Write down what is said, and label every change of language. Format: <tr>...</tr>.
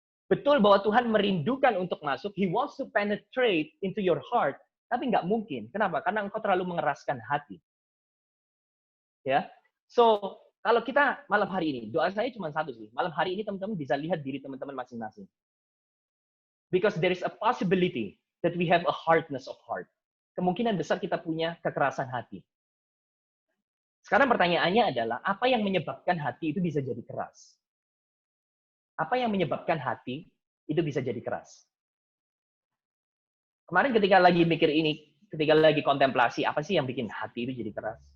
<id>Betul bahwa Tuhan merindukan untuk masuk,</id> <en>He wants to penetrate into your heart,</en> <id>tapi nggak mungkin. Kenapa? Karena engkau terlalu mengeraskan hati. Ya, so kalau kita malam hari ini, doa saya cuma satu sih. Malam hari ini teman-teman bisa lihat diri teman-teman masing-masing.</id> <en>Because there is a possibility that we have a hardness of heart.</en> <id>Kemungkinan besar kita punya kekerasan hati. Sekarang pertanyaannya adalah, apa yang menyebabkan hati itu bisa jadi keras? Apa yang menyebabkan hati itu bisa jadi keras? Kemarin ketika lagi mikir ini, ketika lagi kontemplasi, apa sih yang bikin hati itu jadi keras?</id>